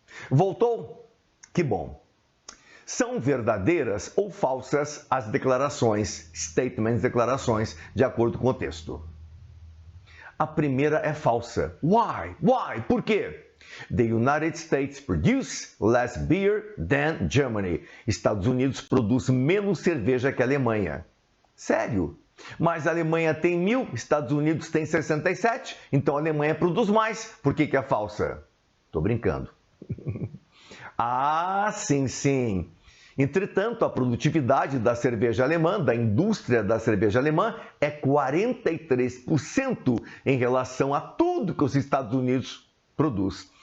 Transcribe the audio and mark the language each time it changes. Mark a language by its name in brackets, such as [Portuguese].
[Portuguese] Voltou? Que bom! São verdadeiras ou falsas as declarações, statements, declarações, de acordo com o texto? A primeira é falsa. [English] Why? Why? [Portuguese] Por quê? [English] The United States produce less beer than Germany. [Portuguese] Estados Unidos produz menos cerveja que a Alemanha. Sério? Mas a Alemanha tem 1.000, Estados Unidos tem 67, então a Alemanha produz mais. Por que é falsa? Tô brincando. Ah, sim, sim. Entretanto, a produtividade da cerveja alemã, da indústria da cerveja alemã, é 43% em relação a tudo que os Estados Unidos produz.